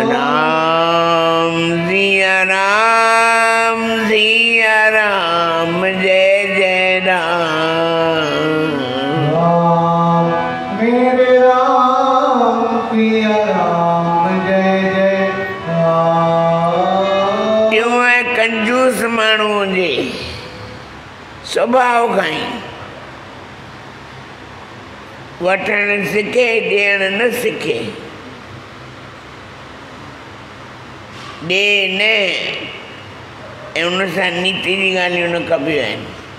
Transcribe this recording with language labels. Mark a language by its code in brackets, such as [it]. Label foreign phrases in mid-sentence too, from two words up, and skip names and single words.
[hi] राम सिया राम जय जय राम। राम मेरे राम सिया राम जय जय राम। क्यों है [sd] कंजूस माण्हू हुजे स्वभाव खां ई वठणु सिखे ॾियणु न सिखे ॾे न ऐं उन सां नीति जी ॻाल्हियूं न कबियूं आहिनि।